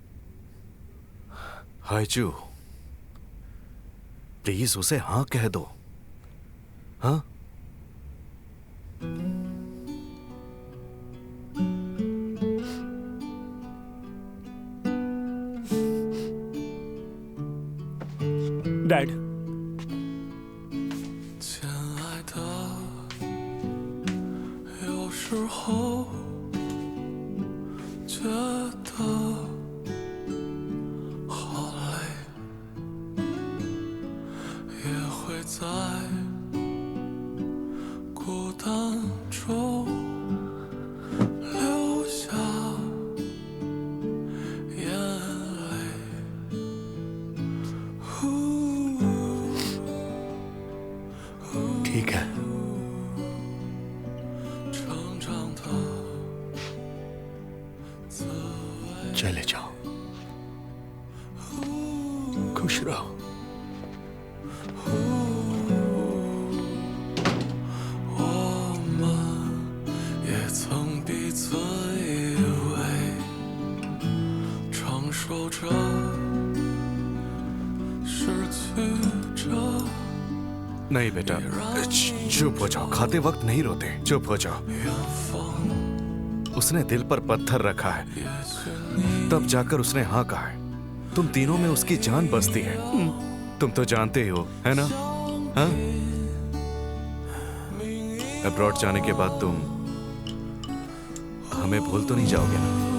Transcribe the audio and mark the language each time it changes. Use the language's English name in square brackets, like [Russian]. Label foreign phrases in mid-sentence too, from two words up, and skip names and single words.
[Hindi] हाइजू, प्लीज उसे हाँ कह दो। हाँ? डैड, [Chinese] 亲爱的，有时候觉得好累，也会在孤单中流下眼泪。 [Hindi] ठीक है। चले जाओ, खुश रहो। [Chinese] 我们也曾彼此依偎，承受着，失去着。 [Hindi] नहीं बेटा, चुप हो जाओ। खाते वक्त नहीं रोते, चुप हो जाओ। उसने दिल पर पत्थर रखा है, तब जाकर उसने हाँ कहा है। तुम तीनों में उसकी जान बसती है, तुम तो जानते ही हो, है ना? हाँ? अब्रॉड जाने के बाद तुम हमें भूल तो नहीं जाओगे ना?